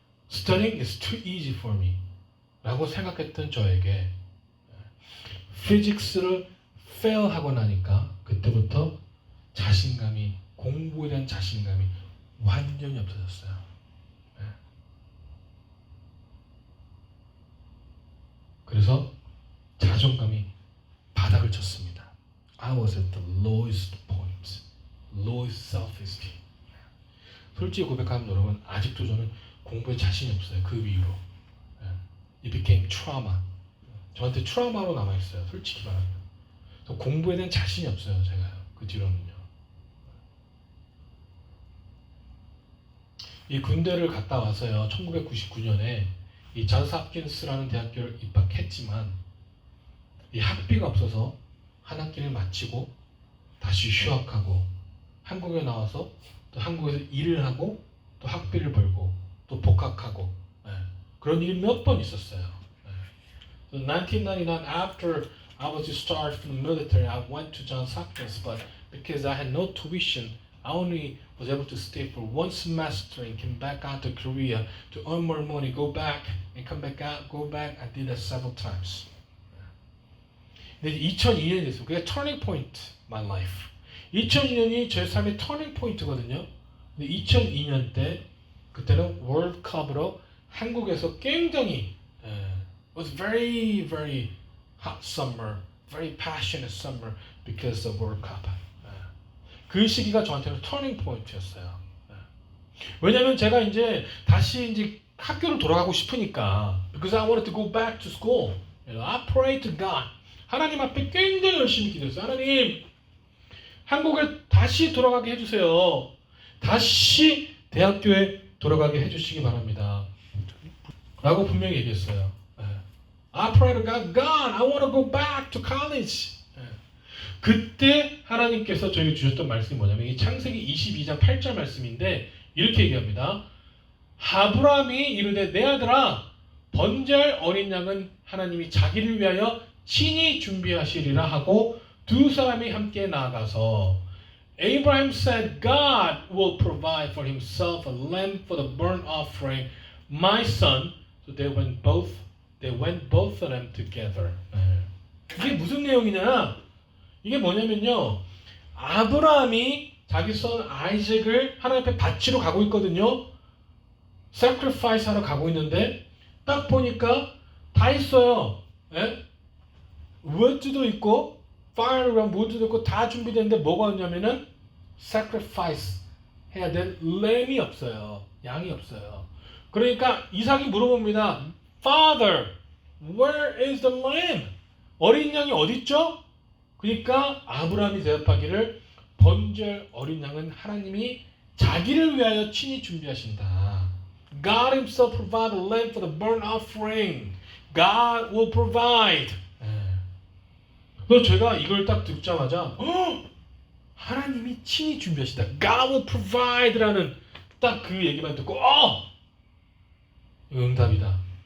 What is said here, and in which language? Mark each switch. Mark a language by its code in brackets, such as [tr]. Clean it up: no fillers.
[en] Studying is too easy for me. [ko] 라고 생각했던 저에게 피직스를 fail하고 나니까 그때부터 자신감이, 공부에 대한 자신감이 완전히 없어졌어요. 그래서 자존감이 바닥을 쳤습니다. [en] I was at the lowest point, lowest self-esteem. [ko] 솔직히 고백하면 여러분, 아직도 저는 공부에 자신이 없어요. 그 이후로. [en] It became trauma. [ko] 저한테 트라우마로 남아있어요. 솔직히 말하면. 공부에 대한 자신이 없어요. 제가요. 그 뒤로는요. 이 군대를 갔다 와서요. 1999년에 이 존스 홉킨스라는 대학교를 입학했지만 이 학비가 없어서 한 학기를 마치고 다시 휴학하고 한국에 나와서 또 한국에서 일을 하고 또 학비를 벌고 또 복학하고 그런 일이 몇 번 있었어요. [en] So 1999, after I was discharged from the military, I went to Johns Hopkins, but because I had no tuition, I only was able to stay for one semester and came back out to Korea to earn more money, go back and come back out, go back. I did that several times. [ko] 근데 2002년이 됐어요. [en] 그게 turning point, my life. [ko] 2002년이 제 삶의 turning point거든요. 근데 2002년 때 그때는 월드컵으로 한국에서 굉장히 [en] it was very, very hot summer, very passionate summer because of World Cup. [ko] 그 시기가 저한테는 터닝 포인트였어요. 왜냐면 제가 이제 다시 이제 학교를 돌아가고 싶으니까 [en] because I wanted to go back to school. I prayed to God. [ko] 하나님 앞에 굉장히 열심히 기도했어요. 하나님, 한국에 다시 돌아가게 해주세요. 다시 대학교에 돌아가게 해주시기 바랍니다. 라고 분명히 얘기했어요. [en] I pray to God, God, I want to go back to college. [ko] 그때 하나님께서 저에게 주셨던 말씀이 뭐냐면 이 창세기 22장 8절 말씀인데 이렇게 얘기합니다. 아브라함이 이르되 내 아들아 번제할 어린 양은 하나님이 자기를 위하여 친히 준비하시리라 하고 두 사람이 함께 나아가서 [en] Abraham said, God will provide for himself a lamb for the burnt offering, my son. So they went both of them together. [ko] 이게 무슨 내용이냐? 이게 뭐냐면요. 아브라함이 자기 son 아이잭을 하나님 앞에 바치러 가고 있거든요. sacrifice 하러 가고 있는데 딱 보니까 다 있어요. 예? wood도 있고 fire랑 wood도 있고 다 준비되는데 뭐가 없냐면은 sacrifice 해야 될 lamb이 없어요. 양이 없어요. 그러니까 이삭이 물어봅니다. [en] Father, where is the lamb? [ko] 어린 양이 어디 있죠? 그러니까 아브라함이 대답하기를 번제할 어린 양은 하나님이 자기를 위하여 친히 준비하신다. [en] God himself provide a lamb for the burnt offering. God will provide. [ko] 그래서 제가 이걸 딱 듣자마자 하나님이 친히 준비하신다. [en] God will provide [ko] 라는 딱 그 얘기만 듣고 이거 응답이다.